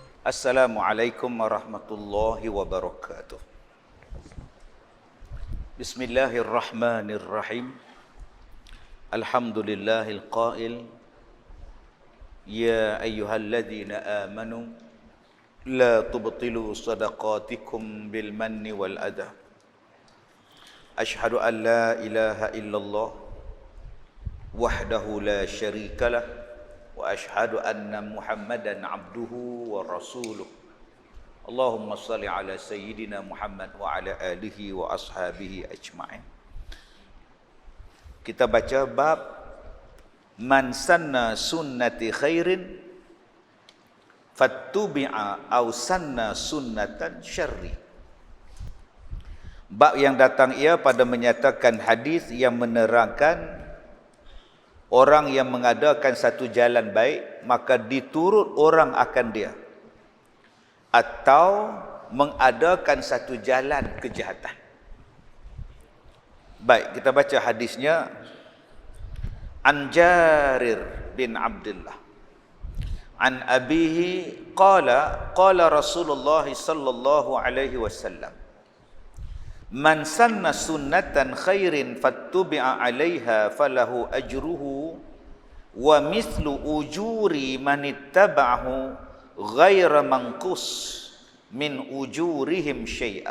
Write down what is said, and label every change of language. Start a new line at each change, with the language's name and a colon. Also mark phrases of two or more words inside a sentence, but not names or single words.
Arabic: السلام عليكم ورحمة الله وبركاته. بسم الله الرحمن الرحيم. الحمد لله القائل يا أيها الذين آمنوا لا تبطلوا صدقاتكم بالمن والأذى. أشهد أن لا إله إلا الله وحده لا شريك له وأشهد أن محمدا عبده ورسوله. اللهم صل على سيدنا محمد وعلى آله وأصحابه أجمعين.
Malay: Kita baca bab
Arabic: من سن سنة خير فتبع أو سن سنة شر.
Malay: Bab yang datang ia pada menyatakan hadis yang menerangkan orang yang mengadakan satu jalan baik, maka diturut orang akan dia. Atau mengadakan satu jalan kejahatan. Baik, kita baca hadisnya.
Arabic: عن جرير بن عبد الله عن أبيه قال رسول الله صلى الله عليه وسلم من سن سنة خير فتبع عليها فله أجره ومثل أجور من اتبعه غير منقوص من أجورهم شيء.